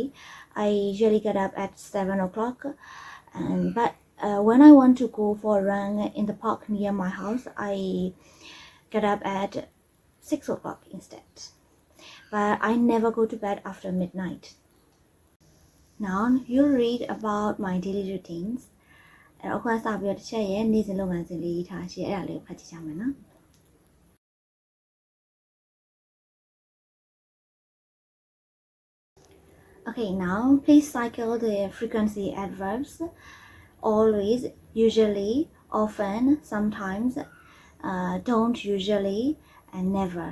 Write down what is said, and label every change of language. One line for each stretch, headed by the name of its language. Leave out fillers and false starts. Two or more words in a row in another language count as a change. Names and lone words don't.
English: I usually get up at 7 o'clock, but when I want to go for a run in the park near my house, I get up at 6 o'clock instead. But I never go to bed after midnight. Now you'll read about my daily routines.
Burmese: အဲ့တော့အခုစပြီးတော့တစ်ချက်ရဲ့နေ့စဉ်လုပ်ငန်းစဉ်လေးရေးထားရှိအဲ့ဒါလေးကိုဖတ်ကြည့်ကြမယ်နော်
English: Okay, now please cycle the frequency adverbs. Always, usually, often, sometimes, don't usually, and never.